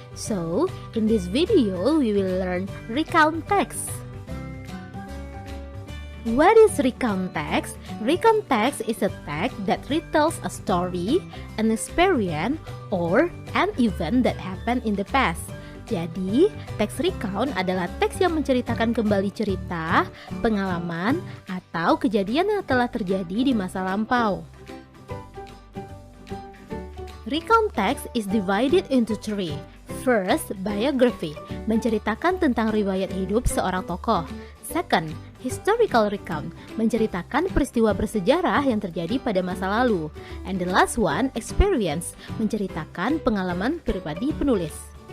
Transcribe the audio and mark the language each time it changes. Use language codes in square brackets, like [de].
[en] So, in this video, we will learn recount text. What is recount text? Recount text is a text that retells a story, an experience, or an event that happened in the past. [id] Jadi, teks recount adalah teks yang menceritakan kembali cerita, pengalaman, atau kejadian yang telah terjadi di masa lampau. [en] Recount text is divided into three. First, [id] biography, menceritakan tentang riwayat hidup seorang tokoh. [en] Second, [id] historical recount, menceritakan peristiwa bersejarah yang terjadi pada masa lalu. [en] And the last one, experience, [id] menceritakan pengalaman pribadi penulis.